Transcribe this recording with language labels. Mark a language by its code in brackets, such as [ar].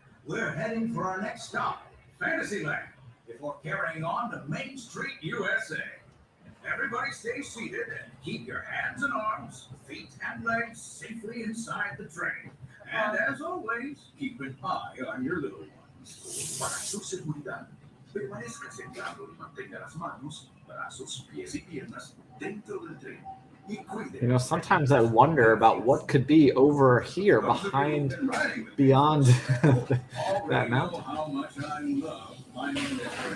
[en] We're heading for our next stop, Fantasyland, before carrying on to Main Street, USA. Everybody stay seated and keep your hands and arms, feet and legs safely inside the train. And as always, keep an eye on your little ones. [es] Para su seguridad, permanezca sentado y mantenga las manos, brazos, pies y piernas dentro del tren. [en] Sometimes I wonder about what could be over here beyond that mountain. How much I love finding this.